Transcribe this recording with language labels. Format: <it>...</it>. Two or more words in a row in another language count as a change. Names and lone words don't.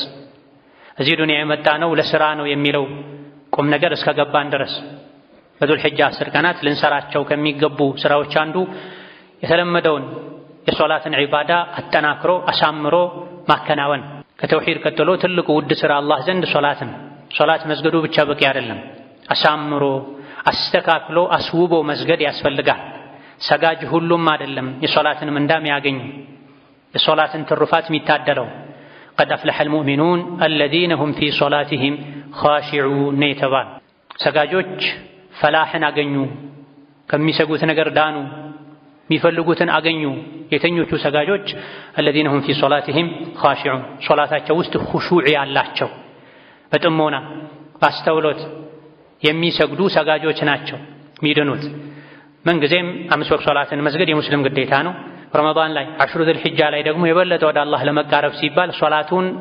<am>እዚህ ዱንያ የመጣ ነው ለስራ ነው የሚለው ቁም ነገር እስከገባን ድረስ በዙል ሒጃ 10 ቀናት ልንሰራቸው ከሚገቡ ስራዎች አንዱ የተለመደውን የሶላትን ዒባዳ አጠናክሮ አሳምሮ ማከናወን ከተውሂድ ቀጥሎ ትልቁ ውድ ስራ አላህ ዘንድ ሶላት መስገዱ ብቻ በቂ አይደለም አሳምሮ አስተካክሎ አስውቦ መስገድ ያስፈልጋል ሰጋጅ ሁሉም አይደለም የሶላትን ምንዳም ያገኝ የሶላትን ትሩፋት የሚታደለው</am> <ar>قد أفلح المؤمنون الذين هم في صلاتهم خاشعون</ar> <am>የተባለ ሰጋጆች ፈላህን አገኙ ከሚሰጉት ነገር ዳኑ የሚፈልጉትን አገኙ የተኞቹ ሰጋጆች</am> <ar>الذين هم في صلاتهم خاشعون</ar> <am>ሶላታቸው ውስጥ ኹሹዕ ያላቸው በጥሞና ባስተውሎት የሚሰግዱ ሰጋጆች ናቸው የሚድኑት ምንጊዜም 5 ወቅት ሶላትን መስገድ የሙስሊም ግዴታ ነው ረመዳን ላይ 10 ዙል ሒጃ ላይ ደግሞ የበለጠ ወደ አላህ ለመቃረብ ሲባል ሶላቱን</am>